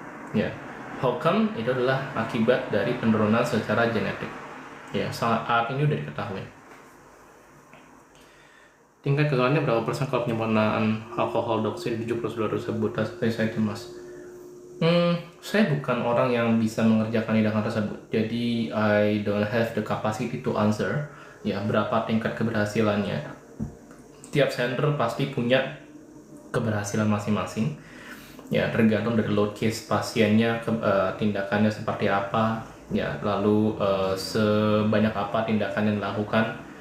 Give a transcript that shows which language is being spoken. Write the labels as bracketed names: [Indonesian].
[Indonesian] Ya, [English] how come [Indonesian] itu adalah akibat dari penurunan secara genetik. Ya, saat ini udah diketahui. Tingkat kegagalannya berapa persen kalau penyempurnaan alkohol doxin 70% tersebut? Saya cemas. Saya bukan orang yang bisa mengerjakan tindakan tersebut. Jadi, [English] I don't have the capacity to answer. [Indonesian] Ya, berapa tingkat keberhasilannya. Tiap center pasti punya keberhasilan masing-masing. Ya, tergantung dari load case pasiennya, tindakannya seperti apa. Ya, lalu sebanyak apa tindakan yang dilakukan.